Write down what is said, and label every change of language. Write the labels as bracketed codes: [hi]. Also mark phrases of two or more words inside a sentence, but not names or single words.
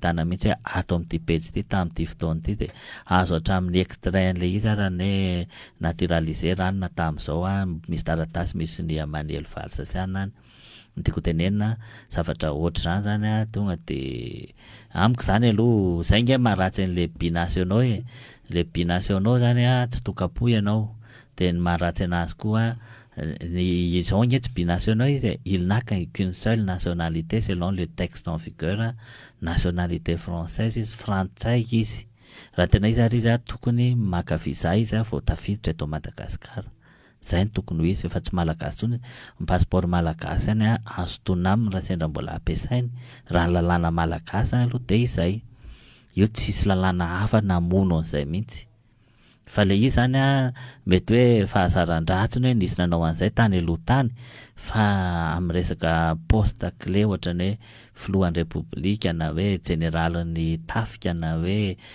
[mg] ahitana mihitsy hoe ato amin'ity page ity tamin'ity fotoana ity de azo hatramin'ny extrait an'le izy ary ny naturaliser ranona tamin'izao misy taratasy misy ny Emmanuel Valls siana any tiako tenenina zavatra ohatr' zany tonga de amiko zany aloha zay nge maharatsy an'le binationaux le binationaux zany tsy tokapo ianao de ny maharatsy anazy koa izao nge tsy binationaux izy [fr] il n'a qu'une seule nationalité selon le texte en vigueur nationalité française [mg] izy frantsay izy raha tena izy ary izy tokony maka visa izy vao tafiditra eto Madagasikara zay ny tokony ho izy efa tsy malagasy tsony ny passeport malagasy any azo tona aminy raha sendra mbola ampiasainy raha ny lalàna malagasy any aloha de izay io tsisy lalàna hafa namono an'izay mihitsy fa le izy zany mety hoe fahazaran-dratsiny hoe nisy nanao an'izay tany aloha tany fa amin'ny resaka [fr] poste clé [mg] ohatrany hoe filohan'ny Repoblika na hoe generalin'ny tafika na hoe